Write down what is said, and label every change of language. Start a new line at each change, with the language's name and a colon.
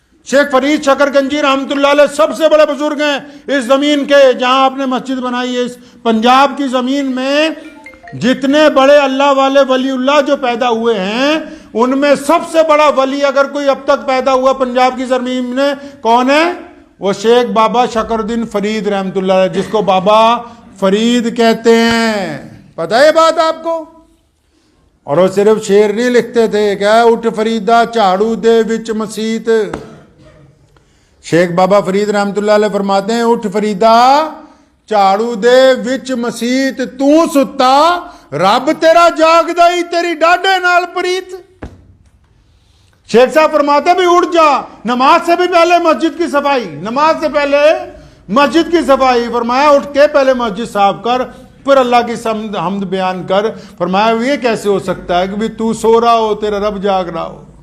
Urdu: شیخ فرید شکر گنجی رحمۃ اللہ علیہ سب سے بڑے بزرگ ہیں اس زمین کے، جہاں آپ نے مسجد بنائی ہے. اس پنجاب کی زمین میں جتنے بڑے اللہ والے ولی اللہ جو پیدا ہوئے ہیں، ان میں سب سے بڑا ولی اگر کوئی اب تک پیدا ہوا پنجاب کی زمین میں کون ہے؟ وہ شیخ بابا شکر الدین فرید رحمۃ اللہ علیہ، جس کو بابا فرید کہتے ہیں. پتہ ہے بات آپ کو؟ اور وہ صرف شعر نہیں لکھتے تھے، کیا
Punjabi: اٹھ فریدا جھاڑو دے وچ مسیت.
Urdu: شیخ بابا فرید رحمۃ اللہ علیہ فرماتے ہیں،
Punjabi: اٹھ فریدا جھاڑو دے وچ مسیت، تو ستا رب تیرا جاگدا ہی تیری ڈاڈے نال پریت.
Urdu: شیخ صاحب فرماتے بھی
Punjabi: اٹھ جا،
Urdu: نماز سے بھی پہلے مسجد کی صفائی، نماز سے پہلے مسجد کی صفائی. فرمایا اٹھ کے پہلے مسجد صاف کر، پھر اللہ کی حمد بیان کر. فرمایا یہ کیسے ہو سکتا ہے کہ بھی تو سو رہا ہو تیرا رب جاگ رہا ہو.